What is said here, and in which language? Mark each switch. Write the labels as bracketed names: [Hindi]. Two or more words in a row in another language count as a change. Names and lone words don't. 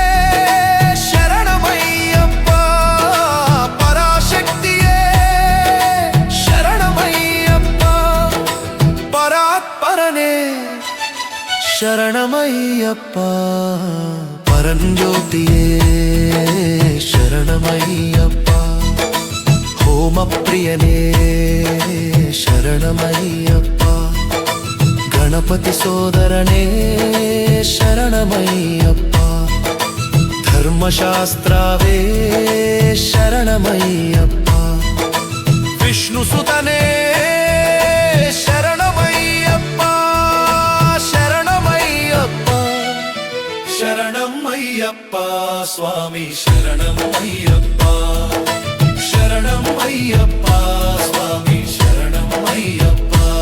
[Telugu] శరణమయ్యప్ప పరాశక్తియే శరణమయ్యప్ప పరాత్పరనే శరణమయ్యప్ప పరంజ్యోతియే శరణమయ్యప్ప హోమప్రియనే శరణమయ్యప్ప [Kannada] ಗಣಪತಿ ಸೋದರನೇ ಶರಣಮಯ್ಯಪ್ಪ, ಧರ್ಮಶಾಸ್ತ್ರವೇ ಶರಣಮಯ್ಯಪ್ಪ, ವಿಷ್ಣು ಸುತನೇ ಶರಣಮಯ್ಯಪ್ಪ, ಶರಣಮಯ್ಯಪ್ಪ, ಶರಣಮಯ್ಯಪ್ಪ ಸ್ವಾಮಿ ಶರಣಮಯ್ಯಪ್ಪ, ಶರಣಮಯ್ಯಪ್ಪ ಸ್ವಾಮಿ ಶರಣಮಯ್ಯಪ್ಪ,